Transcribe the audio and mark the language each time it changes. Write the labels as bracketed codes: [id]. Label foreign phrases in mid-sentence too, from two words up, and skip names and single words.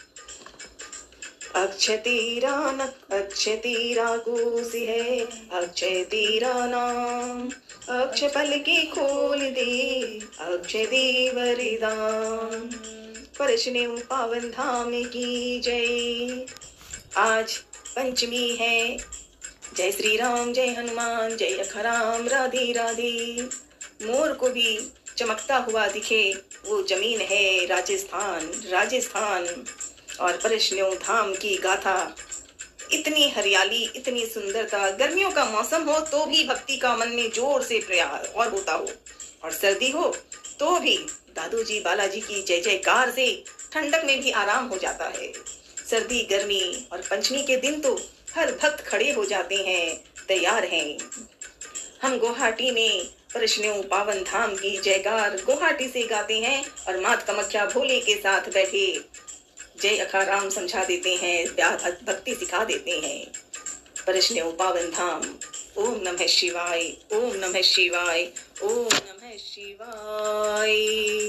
[hi] अक्षय तेरा अक्षय तेरा कोस है, अक्षय तेरा नाम, अक्षय पल के खोल दे, अक्षय दे वरदान। परशन्यों पावन धाम की जय। आज पंचमी है। जय श्री राम, जय हनुमान, जय अखाराम, राधे राधे। मोर को भी चमकता हुआ दिखे वो जमीन है राजस्थान, राजस्थान। और परशन्यों धाम की गाथा, इतनी हरियाली, इतनी सुंदरता। गर्मियों का मौसम हो तो भी भक्ति का मन में जोर से प्रयास और होता हो, और सर्दी हो तो भी दादू जी बालाजी की जय जयकार से ठंडक में भी आराम हो जाता है। सर्दी गर्मी और पंचमी के दिन तो हर भक्त खड़े हो जाते हैं, तैयार हैं। हम गुवाहाटी में परशन्यों पावन धाम की जयकार गुवाहाटी से गाते हैं और मात कामाख्या भोले के साथ बैठे जय अखाराम समझा देते हैं, भक्ति सिखा देते हैं। परशन्यों पावन धाम। ओम नमः शिवाय, ओम नमः शिवाय, ओम नमः शिवाय।